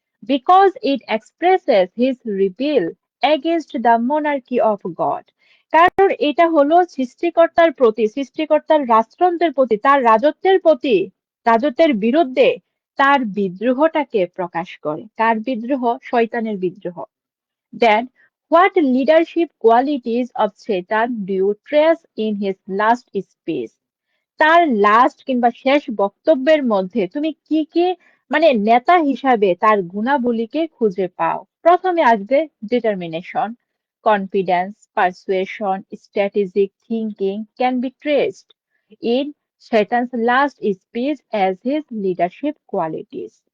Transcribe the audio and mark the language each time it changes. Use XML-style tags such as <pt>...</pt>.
<en>Because it expresses his rebel against the monarchy of God.</en> <bn>কারণ এটা হলো সৃষ্টিকর্তার প্রতি, সৃষ্টিকর্তার রাজতন্ত্রের প্রতি, তার রাজত্বের প্রতি, রাজত্বের বিরুদ্ধে তার বিদ্রোহটাকে প্রকাশ করে। কার বিদ্রোহ? শয়তানের বিদ্রোহ।</bn> <en>Then, what leadership qualities of Satan do you trace in his last speech?</en> <bn>তার লাস্ট কিংবা শেষ বক্তব্যের মধ্যে তুমি কি কি, মানে নেতা হিসাবে তার গুণাবলীকে খুঁজে পাও? প্রথমে আসবে</bn> <en>Determination, confidence, persuasion, strategic thinking can be traced in শয়তানস last speech as his leadership qualities.</en>